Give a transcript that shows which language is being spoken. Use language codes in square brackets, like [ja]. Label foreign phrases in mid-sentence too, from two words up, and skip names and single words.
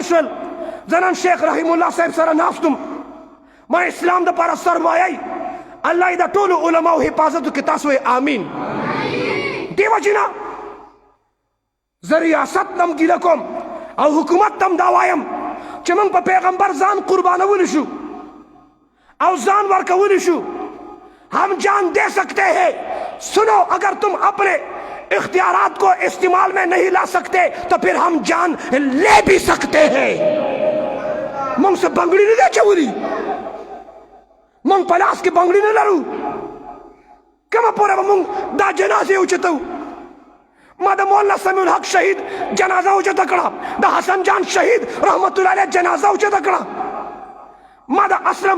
[ps] شول زه نن شیخ رحیم الله صاحب سره ناستم ما اسلام دپاره سرمایه الله یې د ټولو علماو حفاظت وکړي تاسو یې آمین دې وجې نه زه ریاست نم ګیله کوم او حکومت تم دا وایم چې موږ په پیغمبر ځان قربانولی شو او ځان ورکولی شو [ur] ہم جان دے سکتے ہیں سنو اگر تم اپنے اختیارات کو استعمال میں نہیں لا سکتے تو پھر ہم جان لے بھی سکتے ہیں [ps] موږ څه بنګړي نه دی اچولي موږ په لاس کې بنګړي نه لرو کومه پورې به موږ دا جنازې اوچتو ما د مولانا سمیع الحق شهید جنازه اوچته کړه د حسن جان شهید رحمت الله علیه جنازه اوچته کړه ما د اسلم